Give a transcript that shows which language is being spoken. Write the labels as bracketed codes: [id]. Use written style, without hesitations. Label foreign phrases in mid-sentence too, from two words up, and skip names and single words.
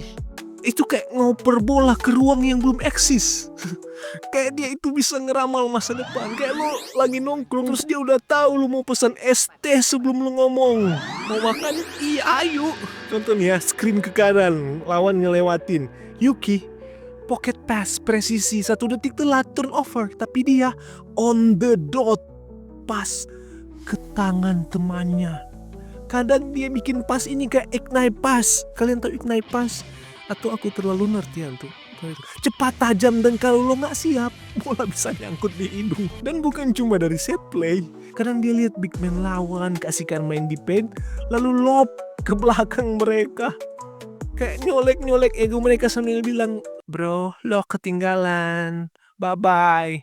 [id] Itu kayak ngoper bola ke ruang yang belum eksis. Kayak dia itu bisa ngeramal masa depan. Kayak lo lagi nongkrong terus dia udah tahu lo mau pesan es teh sebelum lo ngomong. Mau makan? Iya ayo. Contoh nih ya, screen ke kanan, lawan ngelewatin. Yuki [en] pocket pass [id] presisi 1 detik telat turnover, tapi dia [en] on the dot [id] pas ke tangan temannya. Kadang dia bikin pas ini kayak [en] ignite pass. [id] Kalian tahu [en] ignite pass? [id] Atau aku terlalu nerd ya untuk cepat, tajam, dan kalau lo gak siap, bola bisa nyangkut di hidung. Dan bukan cuma dari [en] set play. [id] Kadang dia lihat [en] big man [id] lawan kasihkan main di paint, lalu lob ke belakang mereka. Kayak nyolek-nyolek ego mereka sambil bilang, bro, lo ketinggalan, bye-bye.